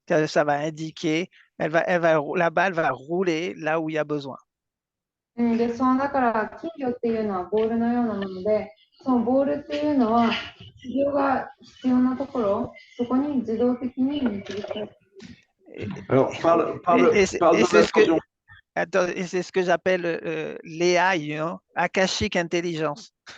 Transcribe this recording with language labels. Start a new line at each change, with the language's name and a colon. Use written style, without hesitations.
French: Ça va indiquer, la balle va rouler là où il y a besoin.
Japanese: で、だから金魚っていうのはボールのようなもので、そのボールっていうのは治療が必要なところ、そこに自動的に導かれる。
French: Alors, parle de Attends, et c'est ce que j'appelle l'AI,
English: you know, Akashic Intelligence.